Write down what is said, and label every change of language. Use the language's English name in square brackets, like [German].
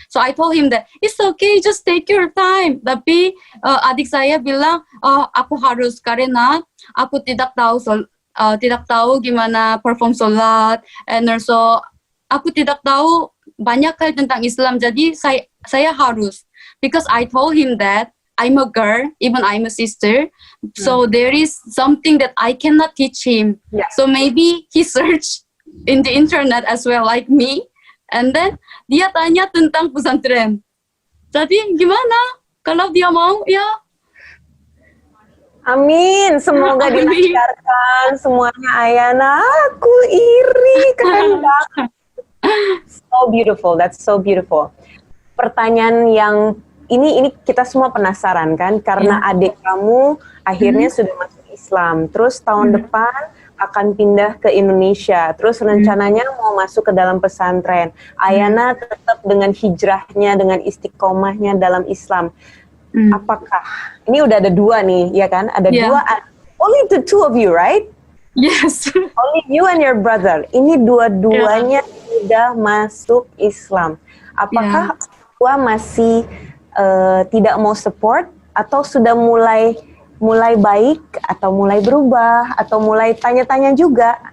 [English] So I told him that it's okay, just take your time. [Indonesian] Tapi adik saya bilang, aku harus karena aku tidak tahu gimana perform sholat, [English] and also [Indonesian] aku tidak tahu banyak hal tentang Islam. Jadi saya harus, [English] because I told him that I'm a girl, even I'm a sister. So there is something that I cannot teach him. Yeah. So maybe he searched in the internet as well like me. And then [Indonesian] dia tanya tentang pesantren. Jadi gimana? Kalau dia mau, ya. Amin. Semoga Amin. dilancarkan semuanya, Ayana. Aku iri, keren banget. [English] So beautiful. That's so beautiful. [Indonesian] Pertanyaan yang ini kita semua penasaran kan, karena adik kamu akhirnya sudah masuk Islam, terus tahun depan akan pindah ke Indonesia, terus rencananya mau masuk ke dalam pesantren. Ayana tetap dengan hijrahnya, dengan istiqomahnya dalam Islam. Apakah ini udah ada dua nih, ya kan? Ada dua, [English] only the two of you, right? Yes. Only you and your brother. [Indonesian] Ini dua-duanya sudah masuk Islam. Apakah dua masih tidak mau support, atau sudah mulai baik, atau mulai berubah, atau mulai tanya-tanya juga?